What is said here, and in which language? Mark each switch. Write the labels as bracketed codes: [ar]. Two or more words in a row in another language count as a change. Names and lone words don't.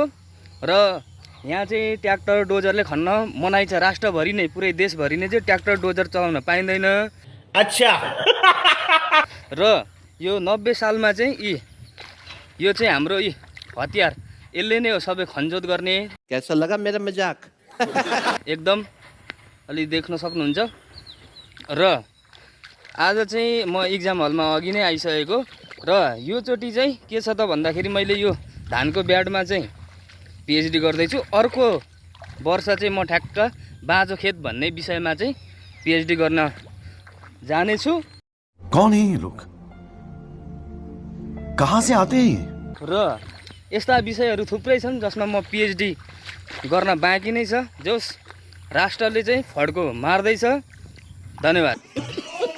[ne] र यहाँ चाहिँ ट्र्याक्टर डोजरले खन्न मनाइ छ। राष्ट्रभरि नै, पुरै देशभरि नै चाहिँ ट्र्याक्टर डोजर चलाउन पाइँदैन। [hi] अच्छा। [ne] र यो 90 सालमा चाहिँ यो चाहिँ हाम्रो हतियार, यसले नै हो सबै खनजोत गर्ने। [hi] कैसा लगा मेरा मजाक? [ne] एकदम अलि देख्न सक्नुहुन्छ। र आज चाहिँ म एक्जाम हलमा अघि नै आइसकेको। र यो चोटि चाहिँ के छ त भन्दाखेरि मैले यो धानको ब्याडमा चाहिँ पीएचडी गर्दैछु। अर्को वर्ष चाहिँ म ठ्याक्क बाँझो खेत भन्ने विषयमा चाहिँ पीएचडी गर्न जानेछु। [hi] कौन है ये लोग? कहाँ से आते हैं? [ne] र यस्ता विषयहरू थुप्रै छन् जसमा म पीएचडी गर्न बाँकी नै छ। जोस राष्ट्रले चाहिँ फड्को मार्दैछ। धन्यवाद।